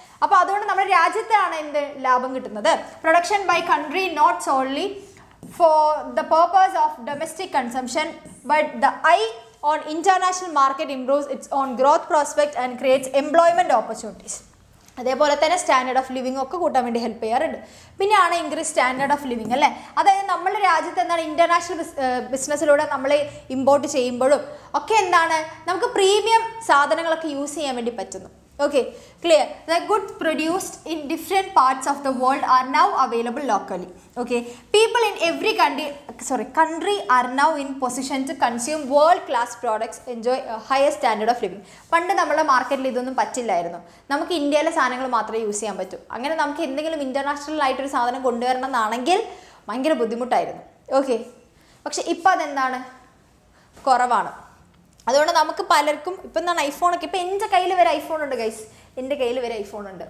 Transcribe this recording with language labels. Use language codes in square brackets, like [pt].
[ml] അപ്പോൾ അതുകൊണ്ട് നമ്മുടെ രാജ്യത്താണ് എന്ത് ലാഭം കിട്ടുന്നത്. [en] Production by country not solely for the purpose of domestic consumption but the on international market improves its own growth prospect and creates employment opportunities. [ml] അതേപോലെ തന്നെ സ്റ്റാൻഡേർഡ് ഓഫ് ലിവിംഗ് ഒക്കെ കൂട്ടാൻ വേണ്ടി ഹെൽപ്പ് ചെയ്യാറുണ്ട്. പിന്നെയാണ് ഇൻക്രീസ് സ്റ്റാൻഡേർഡ് ഓഫ് ലിവിംഗ് അല്ലേ. അതായത് നമ്മുടെ രാജ്യത്ത് എന്താണ് ഇൻ്റർനാഷണൽ ബിസിനസ്സിലൂടെ നമ്മൾ ഇമ്പോർട്ട് ചെയ്യുമ്പോഴും ഒക്കെ എന്താണ് നമുക്ക് പ്രീമിയം സാധനങ്ങളൊക്കെ യൂസ് ചെയ്യാൻ വേണ്ടി പറ്റുന്നു. [en] Okay, clear. The goods produced in different parts of the world are now available locally. Okay, people in every country are now in position to consume world-class products, enjoy a higher standard of living. [ml] പണ്ട് നമ്മുടെ മാർക്കറ്റിൽ ഇതൊന്നും പറ്റില്ലായിരുന്നു. നമുക്ക് ഇന്ത്യയിലെ സാധനങ്ങൾ മാത്രമേ use ചെയ്യാൻ പറ്റൂ. അങ്ങനെ നമുക്ക് എന്തെങ്കിലും ഇൻ്റർനാഷണൽ ആയിട്ടൊരു സാധനം കൊണ്ടുവരണം എന്നാണെങ്കിൽ ഭയങ്കര ബുദ്ധിമുട്ടായിരുന്നു. ഓക്കെ, പക്ഷെ ഇപ്പം അതെന്താണ്, കുറവാണ്. അതുകൊണ്ട് നമുക്ക് പലർക്കും ഇപ്പം എന്താണ് ഐഫോണൊക്കെ, ഇപ്പം എൻ്റെ കയ്യിൽ വരെ ഐഫോൺ ഉണ്ട് ഗൈസ്, എൻ്റെ കയ്യിൽ വരെ ഐഫോൺ ഉണ്ട്.